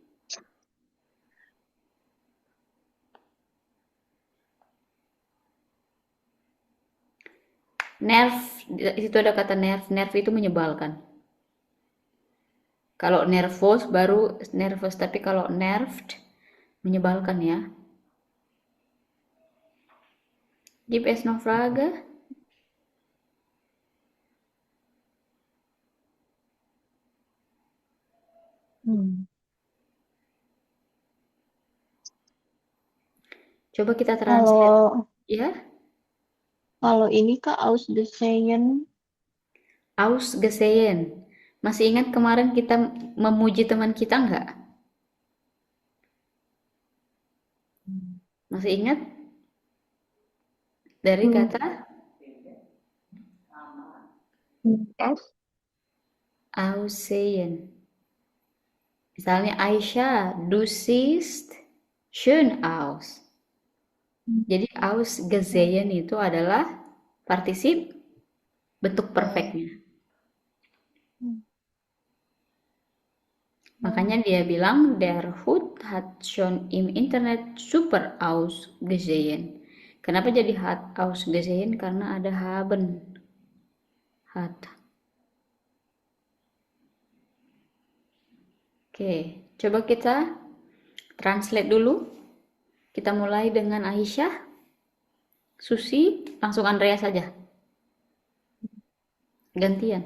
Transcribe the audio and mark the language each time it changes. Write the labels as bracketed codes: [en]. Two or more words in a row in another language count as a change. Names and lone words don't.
[id] Nerv, di situ ada kata nerv. Nerv itu menyebalkan. Kalau nervous baru nervous, tapi kalau nerved menyebalkan ya. [de] Gibt es noch Frage? [id] Coba kita translate. Ya, Kalau ini Kak ausgesehen. ausgesehen. Masih ingat kemarin kita memuji teman kita nggak? Masih ingat? Dari kata Yes. aussehen. Misalnya Aisyah, [de] du siehst schön aus. [id] Jadi ausgesehen itu adalah partisip bentuk perfectnya. Makanya dia bilang, [de] der Hund hat schon im Internet super ausgesehen. [id] Kenapa jadi [de] hat ausgesehen? [id] Karena ada haben. Hat. Oke, coba kita translate dulu. Kita mulai dengan Aisyah, Susi, langsung Andrea saja. Gantian.